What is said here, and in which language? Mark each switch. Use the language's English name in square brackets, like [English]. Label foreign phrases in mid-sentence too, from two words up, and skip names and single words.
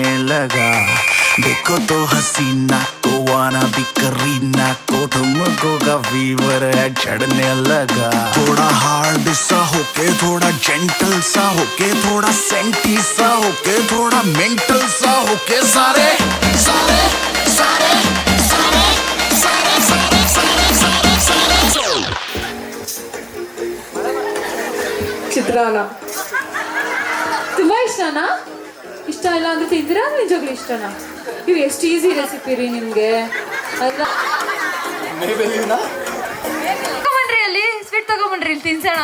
[Hindi] लगा, देखो तो हसीना को [English] wanna be [Hindi] करीना को, तुमको का फीवर है चढ़ने लगा, थोड़ा हार्ड सा होके थोड़ा जेंटल सा होके, थोड़ा सेंटी सा होके थोड़ा मेंटल सा होके, सारे सारे सारे सारे सारे सारे सारे सारे सारे. [Kannada] ಚಿತ್ರಾನ್ನ ತುಂಬ ಇಷ್ಟನಾ? ಇಷ್ಟ ಇಲ್ಲ ಅಂದ್ರೆ ತಿಂದಿರಾ? ನಿಜವಾಗ್ಲೂ ಇಷ್ಟನಾ? ಇವು ಎಷ್ಟು [English] easy recipe [Kannada] ರೀ ನಿಮಗೆ. ತಗೊಂಬನ್ರಿ, ಅಲ್ಲಿ ಸ್ವೀಟ್ ತಗೊಂಬನ್ರಿ, ಇಲ್ಲಿ ತಿನ್ಸೋಣ.